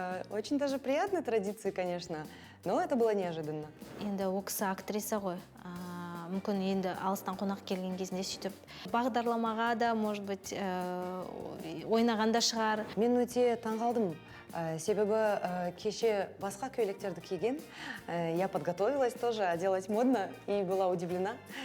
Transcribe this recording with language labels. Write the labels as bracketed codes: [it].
[ru] Очень даже приятные традиции, конечно, но это было неожиданно. [kk] Енді ол кісі актриса ғой. Мүмкін енді алыстан қонақ келген кезінде сөйтіп бағдарламаға да, [ru] может быть, [kk] ойнағанда шығар. Мен өте таңғалдым. Себебі кеше басқа көйлектерді киген. [ru] Я подготовилась тоже, оделась модно и была удивлена.